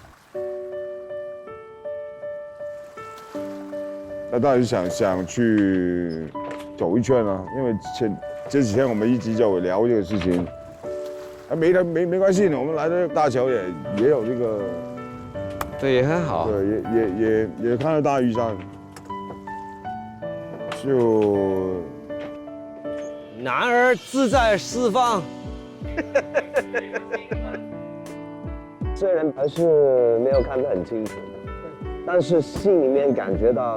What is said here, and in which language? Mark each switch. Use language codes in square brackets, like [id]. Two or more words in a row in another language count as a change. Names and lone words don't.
[zh] 那當然想去走一圈啊，因為這幾天我們一直就聊這個事情，沒關係呢，我們來到大橋也有這個，對，也很好，對，也看到大嶼山，就男兒志在四方。雖然還是沒有看得很清楚，但是心裏面感覺到。